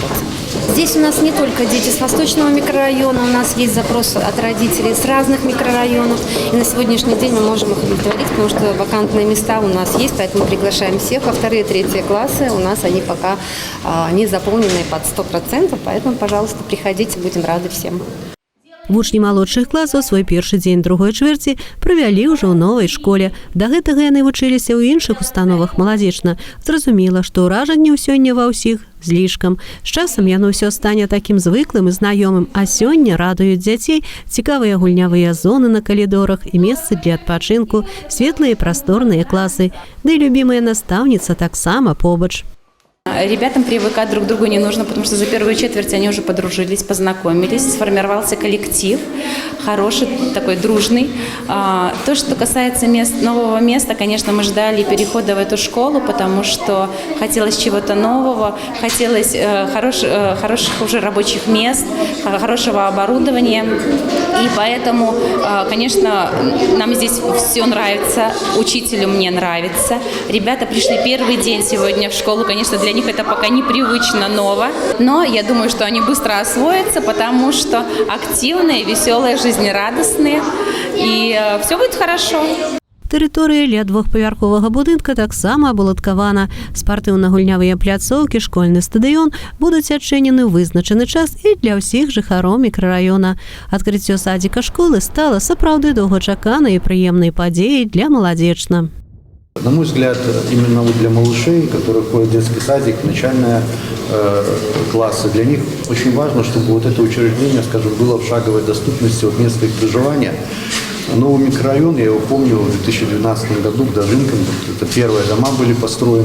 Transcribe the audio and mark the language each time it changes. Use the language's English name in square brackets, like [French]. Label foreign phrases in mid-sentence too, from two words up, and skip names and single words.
[Russian] Здесь у нас не только дети с восточного микрорайона, у нас есть запрос от родителей с разных микрорайонов. И на сегодняшний день мы можем их удовлетворить, потому что вакантные места у нас есть, поэтому приглашаем всех. А вторые и третьи классы у нас они пока не заполнены под 100%, поэтому, пожалуйста, приходите, будем рады всем. [Belarusian] Вучні малодшых класаў свой першы дзень другой чвэрці правялі ўжо ў новай школе. Да гэтага яны вучыліся ў іншых установах маладзечна. Зразумела, што ўражанне сёння ва ўсіх злішкам. З часам яно ўсё стане такім звыклым і знаёмым, а сёння радуюць дзяцей цікавыя гульнявыя зоны на калідорах і месцы для адпачынку, светлыя і прасторныя класы. Ды і любімая настаўніца таксама побач. [Russian] Ребятам привыкать друг к другу не нужно, потому что за первую четверть они уже подружились, познакомились, сформировался коллектив, хороший, такой дружный. То, что касается нового места, конечно, мы ждали перехода в эту школу, потому что хотелось чего-то нового, хотелось хороших уже рабочих мест, хорошего оборудования. И поэтому, конечно, нам здесь все нравится, учителю мне нравится. Ребята пришли первый день сегодня в школу, конечно, для них это пока непривычно ново, но я думаю, что они быстро освоятся, потому что активные, веселые, жизнерадостные, и все будет хорошо. [Belarusian] Тэрыторыя ля двухпавярховага будынка таксама абуладкавана. Спартыўна-гульнявыя пляцоўкі, школьны стадыён будуць адчынены ў вызначаны час і для ўсіх жыхароў мікрараёна. Адкрыццё садзіка школы стала сапраўды доўгачаканай і прыемнай падзеяй для маладзечна. [Russian] На мой взгляд, именно вот для малышей, которые ходят в детский садик, начальные классы, для них очень важно, чтобы вот это учреждение, скажем, было в шаговой доступности от места их проживания. Новый микрорайон, я его помню, в 2012 году к Дожинкам, это первые дома были построены.